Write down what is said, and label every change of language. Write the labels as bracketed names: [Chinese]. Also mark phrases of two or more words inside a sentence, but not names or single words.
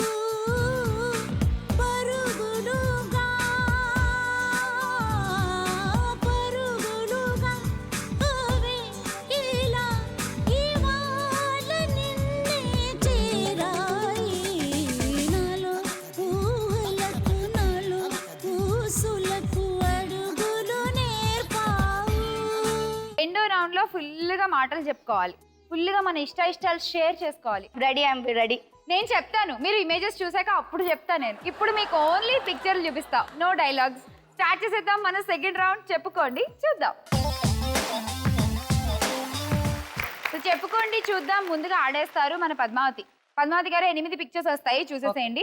[Telugu] పరుగులుగా పరుగులుగా అవే ఇలా ఇవాళ నిన్నే చేరాయి. నాలో ఊహలకు నాలో ఊసులకు అడుగులు నేర్పావు. రెండో రౌండ్ లో ఫుల్ గా మాటలు చెప్పుకోవాలి. ఫుల్ గా మన ఇష్టాలు షేర్ చేసుకోవాలి. [English] ready I am ready. [Telugu] నేను చెప్తాను, మీరు ఇమేజెస్ చూసాక అప్పుడు చెప్తా నేను. ఇప్పుడు మీకు ఓన్లీ పిక్చర్లు చూపిస్తా, [English] no dialogues. [Telugu] స్టార్ట్ చేసేద్దాం మన [English] second round. [Telugu] చెప్పుకోండి చూద్దాం. సో చెప్పుకోండి చూద్దాం. ముందుగా ఆడేస్తారు మన పద్మావతి. పద్మావతి గారు 8 పిక్చర్స్ వస్తాయి, చూసేసేయండి.